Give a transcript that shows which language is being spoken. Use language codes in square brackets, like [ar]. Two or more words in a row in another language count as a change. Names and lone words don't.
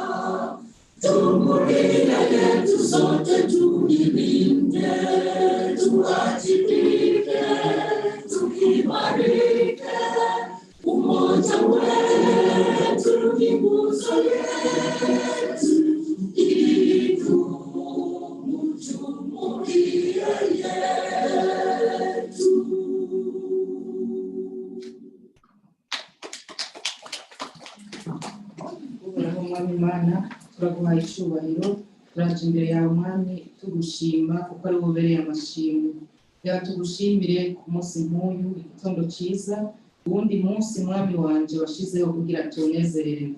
[sw] Jumuiya yetu sote tuilinde, tuwajibike, tuimarike. Umoja wetu ni nguzo yetu, idumu jumuiya yetu. [rw] Mwami Mana, turaguhaye icyubahiro, turaje imbere yawe Mwami tugushima kuko ari ubereye amashimwe. [rn] Reka tugushimire ku munsi nk'uyu, igitondo cyiza, uwundi munsi Mwami wanje washizeho kugira tunezererwe.